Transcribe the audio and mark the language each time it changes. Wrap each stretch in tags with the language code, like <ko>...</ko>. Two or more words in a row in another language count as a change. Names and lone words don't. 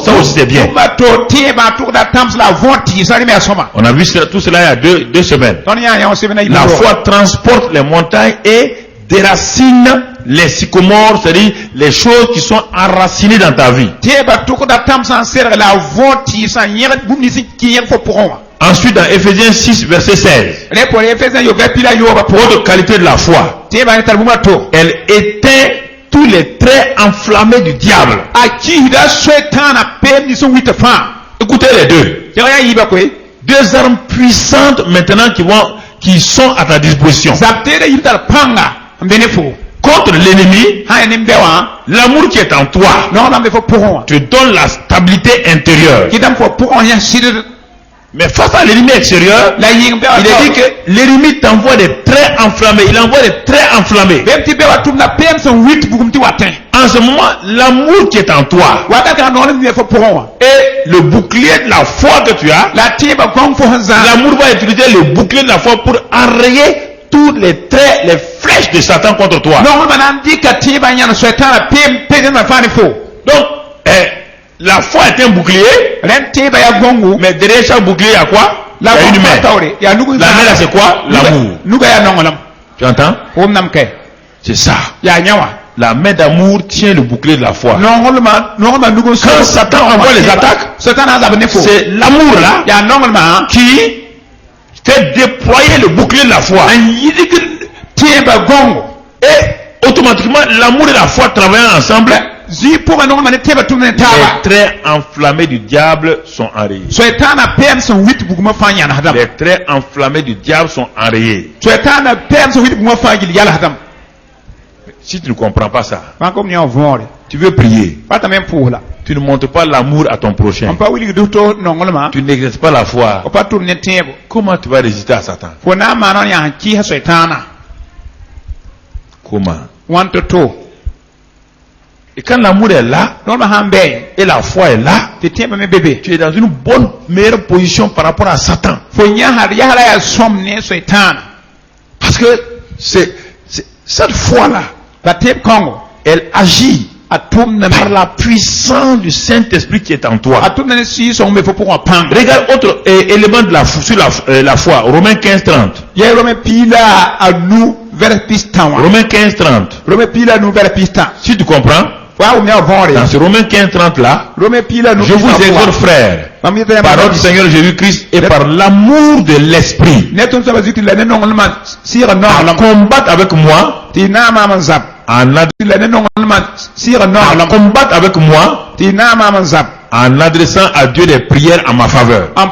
<fr>Ça aussi c'est bien.</fr> <mos>tʋma to tẽebã tʋgda tãms la a võn tɩɩsã rẽ me a sõma</mos> <fr>On a vu tout cela il y a deux semaines.</fr> <mos>tõnd yã yã sebna</mos> <fr>La foi transporte les montagnes et déracine les sycomores, c'est-à-dire les choses qui sont enracinées dans ta vie.</fr> <mos>tẽebã tʋgda tãmsã n serg la a võn tɩɩsã yẽg bũmb nins n kẽ yẽg fo pʋgẽ wã</mos> <fr>Ensuite, dans Ephésiens 6, verset 16,</fr> <mos>rẽ por efesã yoga pila yoobã pʋgẽ</mos> <fr>autre qualité de la foi,</fr> <mos>tẽebã ne tar bũmba to</mos> <fr>elle éteint tous les traits enflammés du diable.</fr> <mos>a kisda soetãana peem nins n wita fãa</mos> <fr>Écoutez les deux.</fr> <mos>kelg yã yɩɩba koe</mos> <fr>Deux armes puissantes maintenant qui sont à ta disposition.</fr> <mos>zab teeda yɩm tar pãnga n be ne fo</mos> <fr>Contre l'ennemi,</fr> <mos>sã n ne bɛ wã</mos> <fr>l'amour qui est en toi</fr> <mos>nonglã n be fo pʋgẽ wã</mos> <fr>te donne la stabilité intérieure.</fr> <mos>kɩdame fo pʋgẽ yã sɩd</mos> <fr>Mais face à l'ennemi extérieur,</fr> <mos>la yɩng bɛ wa</mos> <fr>il est dit que l'ennemi t'envoie des traits enflammés. Il envoie des traits enflammés.</fr> <mos>bem tɩ bɛ wa tʋmda peem sẽn wit bugum tɩ wa tẽ</mos> <fr>En ce moment, l'amour qui est en toi</fr> <mos>wakat kã nonglã me fo pʋgẽ wã</mos> <fr>et le bouclier de la foi que tu as,</fr> <mos>la tẽebã gõng fo sẽn zã</mos> <fr>l'amour va utiliser le bouclier de la foi pour enrayer tous les traits, les flèches de Satan contre toi.</fr> <mos>nonglmã na n dɩka tẽebã yãn soɛtãana peem pedenmã fãa ne fo</mos> <fr>Donc, la foi est un bouclier,</fr> <mos>rẽnd tẽebã yaa gõngu</mos> <fr>mais derrière chaque bouclier, il y a quoi? Il y la a une</fr> <mos>gõng fãa</mos> <fr>main.</fr> <mos>taoore yaa nug</mos> <fr>La main là, c'est quoi? L'amour.</fr> <mos>nuga yaa nonglem</mos> <fr>Tu entends?</fr> <mos>wʋm nam kɛ</mos> <fr>C'est ça.</fr> <mos>yaa yã wã</mos> <fr>La main d'amour tient le bouclier de la foi.</fr> <mos>nonglmã nug n</mos> <fr>Quand Satan envoie les attaques,</fr> <mos>soɛtã na n zab ne fo</mos> <fr>c'est l'amour là</fr> <mos>yaa nonglmã</mos> <fr>qui fait déployer le bouclier de la foi.</fr> <mos>n yɩdg tẽebã gõngo</mos> <fr>Et automatiquement, l'amour et la foi travaillant ensemble,</fr> <mos>zĩ pʋgã nonglmã ne tẽebã tʋmd ne taaba</mos> <fr>les traits enflammés du diable sont enrayés.</fr> <mos>soɛtãana peem sẽn wit bugumã fãa yãnsdame</mos> <fr>Les traits enflammés du diable sont enrayés.</fr> <mos>soɛtãana peem sẽn wit bugumã fãa gill yalsdame</mos> <fr>Si tu ne comprends pas ça,</fr> <mos>fãa kom ne wã võore</mos> <fr>tu veux prier.</fr> <mos>pa tame n pʋʋsla</mos> <fr>Tu ne montres pas l'amour à ton prochain.</fr> <mos>n pa wilgd to nonglmã</mos> <fr>Tu n'exerces pas la foi.</fr> <mos>f pa tʋm ne tẽebo</mos> <fr>Comment tu vas résister à Satan?</fr> <mos>fo na n maan n yãs n kɩɩsa soɛtãana</mos> <fr>Comment?</fr> <mos>wãn to</mos> <fr>Et quand l'amour est là</fr> <mos>nonglmã sãn bɛ</mos> <fr>et la foi est là,</fr> <mos>tɩ tẽebã me bebe</mos> <fr>tu es dans une bonne, meilleure position par rapport à Satan.</fr> <mos>fo yãsd yasra yaa sõm ne soɛtãana</mos> <fr>Parce que cette foi-là,</fr> <mos>pa tẽeb kõngo</mos> <fr>elle agit</fr> <mos>a tʋmdame</mos> <fr>par la puissance du Saint-Esprit qui est en</fr> <mos>a</mos> <fr>toi.</fr> <mos>tʋmda ne sɩɩsõng me fo pʋgẽ pãng</mos> <fr>Regarde autre élément de sur la foi. Romains 15-30.</fr> <mos>yaa rome piila a nu vɛrs pis tã wã</mos> <fr>Romains 15-30.</fr> <mos>rome piila a nu vɛrs pis tã</mos> <fr>Si tu comprends, Dans ce Romains 15:30 là, je vous exhorte frères, par notre Seigneur Jésus-Christ et par l'amour de l'Esprit, à combattre avec moi, en adressant à Dieu des prières en ma faveur.</fr>